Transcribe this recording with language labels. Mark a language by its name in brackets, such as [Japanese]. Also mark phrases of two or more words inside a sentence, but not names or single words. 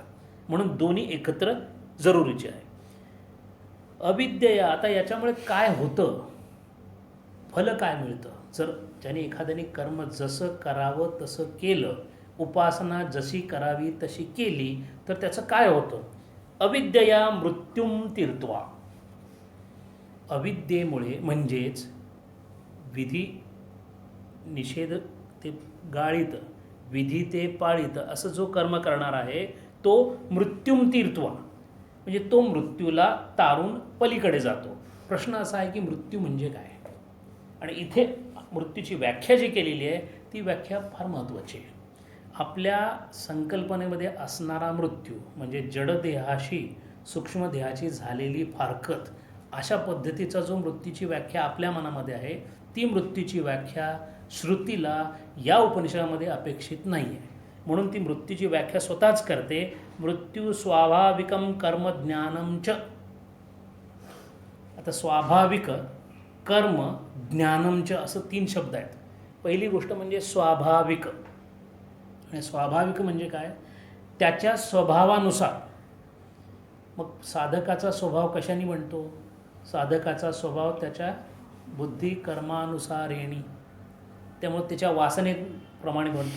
[Marathi] म्हणून दोन्ही एकत्र जरुरीचे आहे. अविद्या, आता याच्यामुळे काय होतं, फल काय मिळतं? जर ज्याने एखाद्याने कर्म जसं करावं तसं केलं, उपासना जशी करावी तशी केली, तर त्याचं काय होतं? [Sanskrit] अविद्यया मृत्युम तीर्त्वा. [Marathi] अविद्येमुळे म्हणजेच विधी निषेध ते गाळीत, विधी ते पाळीत असं जो कर्म करणार आहे तो [Sanskrit] मृत्युम तीर्त्वा, [Marathi] म्हणजे तो मृत्यूला तारून पलीकडे जातो. प्रश्न असा आहे की मृत्यू म्हणजे काय? आणि इथे मृत्यूची व्याख्या जी केलेली आहे ती व्याख्या फार महत्त्वाची आहे. आपल्या संकल्पनेमध्ये असणारा मृत्यू म्हणजे जडदेहाशी सूक्ष्मदेहाची झालेली फारकत, अशा पद्धतीचा जो मृत्यूची व्याख्या आपल्या मनामध्ये आहे, ती मृत्यूची व्याख्या श्रुतीला या उपनिषदामध्ये अपेक्षित नाही आहे. म्हणून ती मृत्यूची व्याख्या स्वतःच करते. [Sanskrit] मृत्यू स्वाभाविकम कर्म ज्ञानम च. [Marathi] आता स्वाभाविक, कर्म, [Sanskrit] ज्ञानम च [Marathi] असं 3 शब्द आहेत. पहिली गोष्ट म्हणजे स्वाभाविक. आणि स्वाभाविक म्हणजे काय? त्याच्या स्वभावानुसार. मग साधकाचा स्वभाव कशाने बनतो? साधकाचा स्वभाव त्याच्या बुद्धी कर्मानुसारेणी, त्यामुळे त्याच्या वासनेप्रमाणे बनतो.